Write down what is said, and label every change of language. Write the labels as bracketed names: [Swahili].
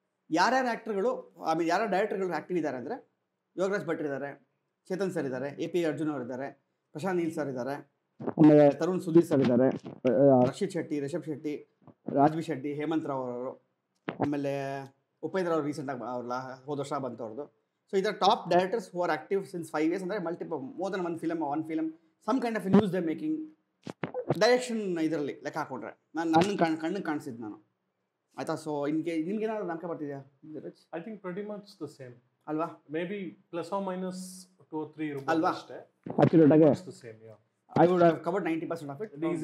[Kannada] ಯಾರ್ಯಾರು ಆ್ಯಕ್ಟರ್ಗಳು ಆಮೇಲೆ ಯಾರ್ಯಾರು ಡೈರೆಕ್ಟರ್ಗಳು ಆ್ಯಕ್ಟಿವ್ ಇದ್ದಾರೆ ಅಂದರೆ ಯೋಗರಾಜ್ ಭಟ್ ಇದ್ದಾರೆ, ಚೇತನ್ ಸರ್ ಇದ್ದಾರೆ, AP ಅರ್ಜುನ್ ಅವರು ಇದ್ದಾರೆ, ಪ್ರಶಾಂತ್ ನೀಲ್ ಸರ್ ಇದ್ದಾರೆ, ಆಮೇಲೆ ತರುಣ್ ಸುಧೀರ್ ಸರ್ ಇದ್ದಾರೆ, ರಕ್ಷಿತ್ ಶೆಟ್ಟಿ, ರಿಷಬ್ ಶೆಟ್ಟಿ, ರಾಜ್ವಿ ಶೆಟ್ಟಿ, ಹೇಮಂತ್ ರಾವ್ ಅವರು, ಆಮೇಲೆ ಉಪೇಂದ್ರ ಅವರು ರೀಸೆಂಟಾಗಿ ಅವ್ರಲ್ಲ ಹೋದ ವರ್ಷ ಬಂತು ಅವ್ರದ್ದು, [English] So these are top directors who are active since 5 years, [Kannada] ಅಂದರೆ [English] multiple more than one film, some kind of news they're making. [Kannada] Direction ಇದರಲ್ಲಿ ಲೆಕ್ಕ ಹಾಕೊಂಡ್ರೆ ನನ್ನ ಕಣ್ಣಿಗೆ ಕಾಣಿಸಿದ್ದು ನಾನು ಆಯ್ತಾ. ಸೊ ನಿಮ್ಗೆ ಏನಾದ್ರು ನಂಬಿಕೆ ಬರ್ತಿದ್ಯಾ? [English] I think pretty much the same [Kannada] ಅಲ್ವಾ? [English] may be plus or minus 2 or 3 [Kannada] ಇರಬಹುದು ಅಲ್ವಾ ಅಷ್ಟೇ. ಅಕ್ಯುರೇಟ್ ಆಗಿ [English] The same. Yeah, I would have covered 90% of it.